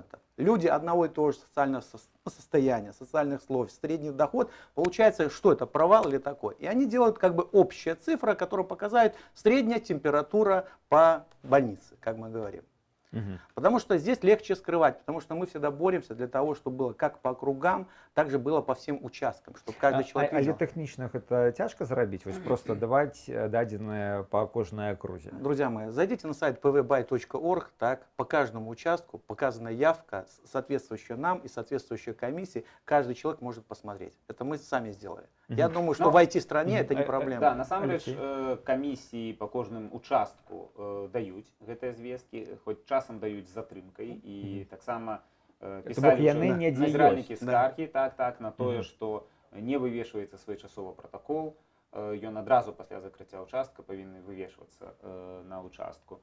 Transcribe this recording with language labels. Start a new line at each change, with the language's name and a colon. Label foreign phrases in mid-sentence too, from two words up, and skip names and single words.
Russian: Люди одного и того же социального состояния, социальных слоев, средний доход, получается, что это, провал или такой. И они делают как бы общая цифра, которая показывает средняя температура по больнице, как мы говорим. Мгм. Потому что здесь легче скрывать, потому что мы всегда боремся для того, чтобы было как по округам, так же было по всем участкам, чтобы каждый человек
Belarusian: Але
Russian: видел.
Belarusian: тэхнічных это цяжка зрабіць, вось просто даваць дадзеныя па кожнай акрузе.
Russian: Друзья мои, зайдите на сайт pvbuy.org, так, по каждому участку показана явка, соответствующая нам и соответствующая комиссии, каждый человек может посмотреть. Это мы сами сделали. Я думаю, что Ну, в IT-стране мгм. это не Да, проблема.
Belarusian: насамрэч Алексей? камісіі па кожным участку даюць гэтыя звесткі, хоць часам даюць з затрымкай і таксама бок пісалі яны ўжо недзе назіральнікі ёсць. скаргі так на тое, Мгм. што не вывешваецца своечасова пратакол, ён адразу пасля закрыцця ўчастка павінны вывешвацца на участку.